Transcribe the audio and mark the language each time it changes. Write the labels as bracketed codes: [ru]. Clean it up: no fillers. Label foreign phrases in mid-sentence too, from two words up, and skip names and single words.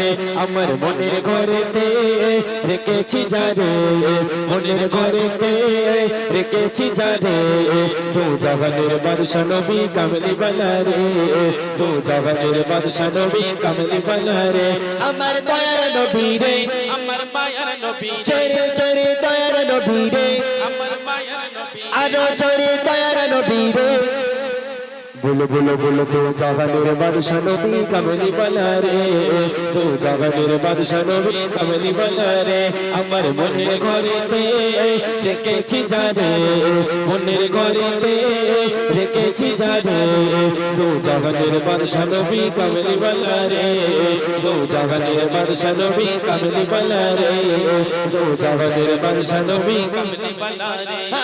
[bn] আমার মনের ঘরেতে রেখেছি যারে, মনের ঘরেতে রেখেছি যারে, দু জাহানের বাদশা নবী কামলি বালা রে, দু জাহানের বাদশা নবী কামলি বালা রে। আমার দয়ার নবী রে, আমার মায়ার নবী, চরে চরে দয়ার নবী রে, আমার মায়ার নবী, আরো চরে দয়ার নবী রে। [hi] बोलो बोलो बोलो [bn] दो জাহানের বাদশা নবী কামলি বালা রে, দু জাহানের বাদশা নবী কামলি বালা রে। আমার মনের ঘরেতে রেখেছি যারে, মনের ঘরেতে রেখেছি যারে, দু জাহানের বাদশা নবী কামলি বালা রে, দু জাহানের বাদশা নবী কামলি বালা রে, দু জাহানের বাদশা নবী কামলি বালা রে।